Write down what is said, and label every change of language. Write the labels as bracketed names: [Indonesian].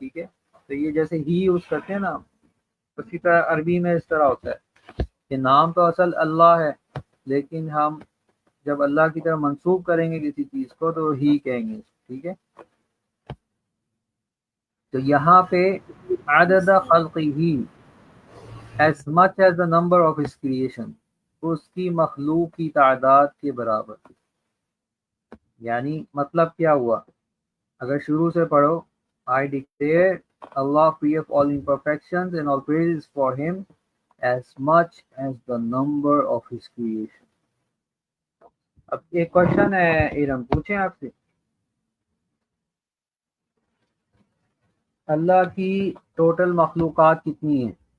[Urdu] ٹھیک ہے، تو یہ جیسے ہی یوز کرتے ہیں نا، اسی طرح عربی میں اس طرح ہوتا ہے کہ نام تو اصل اللہ ہے، لیکن ہم جب اللہ کی طرف منسوب کریں گے کسی چیز کو تو ہی کہیں گے. ٹھیک ہے، تو یہاں پہ عدد خلقہ [English] as much as the number of his creation، [Urdu] اس کی مخلوق کی تعداد کے برابر. یعنی مطلب کیا ہوا؟ اگر شروع سے پڑھو، [English] I declare Allah free of all imperfections and all praises for him as much as the number of his creation. [Urdu] اب ایک کوشچن ہے ارم، پوچھیں آپ سے. اللہ کی ٹوٹل مخلوقات کتنی ہیں؟